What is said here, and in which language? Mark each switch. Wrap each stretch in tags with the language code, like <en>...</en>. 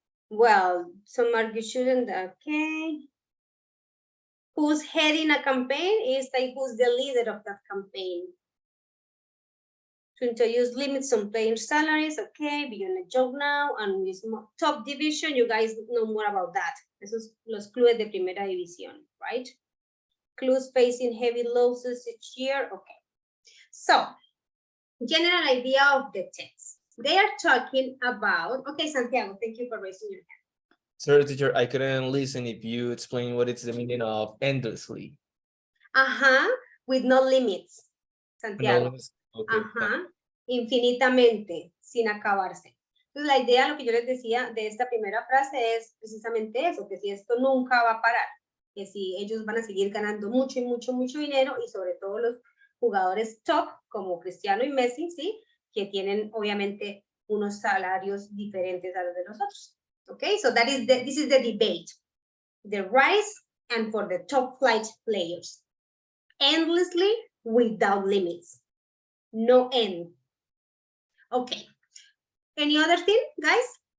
<en>Well, some argue shouldn't. Okay. Who's heading a campaign is like who's the leader of that campaign. To introduce limits on player salaries, okay, beyond a joke now, and this top division, you guys know more about that.</en> <es>Esos los clubes de primera división, right?</es> <en>Clubs facing heavy losses each year, okay. So, general idea of the text. They are talking about, okay, Santiago, thank you for raising your hand. Sorry, teacher, I couldn't listen if you explain what is the meaning of endlessly. With no limits, Santiago. Okay.</en> <es>Ajá, infinitamente, sin acabarse. Entonces, la idea, lo que yo les decía de esta primera frase es precisamente eso, que si esto nunca va a parar, que si ellos van a seguir ganando mucho y mucho, mucho dinero, y sobre todo los jugadores top, como Cristiano y Messi, ¿sí? Que tienen, obviamente, unos salarios diferentes a los de nosotros.</es> <en>Okay, so this is the debate. The rise and for the top flight players. Endlessly without limits. No end. Okay. Any other thing, guys?</en>